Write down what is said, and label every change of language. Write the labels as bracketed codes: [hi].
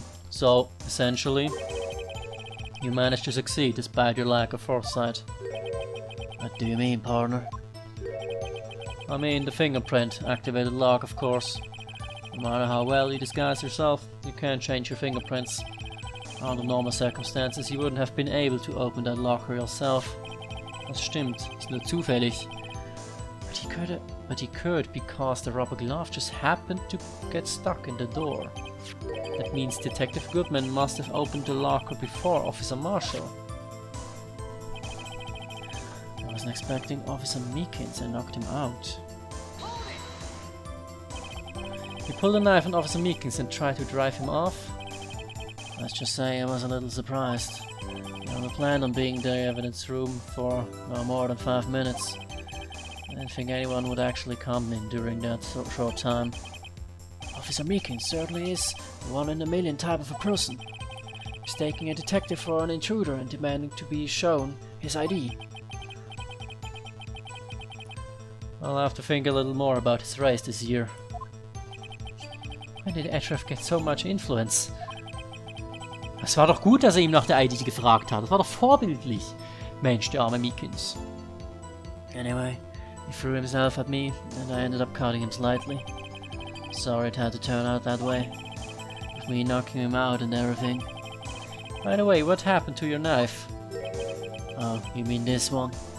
[en] So, essentially, you managed to succeed despite your lack of foresight. What do you mean, partner? I mean, the fingerprint activated lock, of course. No matter how well you disguise yourself, you can't change your fingerprints. Under normal circumstances, you wouldn't have been able to open that locker yourself. [de] Das stimmt, ist nur zufällig. [en] But he could because the rubber glove just happened to get stuck in the door. That means Detective Goodman must have opened the locker before Officer Marshall. I wasn't expecting Officer Meekins and knocked him out. He pulled a knife on Officer Meekins and tried to drive him off. Let's just say I was a little surprised. I only planned on being in the evidence room for no more than 5 minutes. I didn't think anyone would actually come in during that short time. Officer Meekins certainly is the one-in-a-million type of a person, mistaking a detective for an intruder and demanding to be shown his ID. I'll have to think a little more about his race this year. When did Ashraf get so much influence? [de] Es war doch gut, dass ihm nach der ID gefragt hat. Das war doch vorbildlich. Mensch, der arme Meekins. [en] Anyway, he threw himself at me and I ended up cutting him slightly. Sorry it had to turn out that way, with me knocking him out and everything. By the way, what happened to your knife? Oh, you mean this one?